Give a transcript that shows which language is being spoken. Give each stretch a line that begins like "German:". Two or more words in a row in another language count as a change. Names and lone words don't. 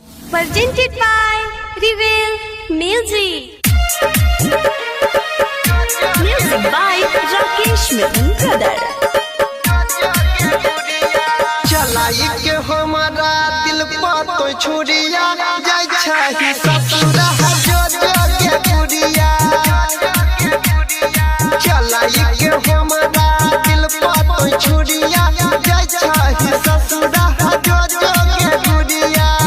English: presented by Reveal Music. Music by Rakesh Mittal Brother.
Maithili: चलाई के हमारा दिल पर तो छुरिया जाय छही ससुरा जो के गुड़िया। चलाई के हमारा दिल पर तो छुरिया जाय छही ससुरा जो के गुड़िया।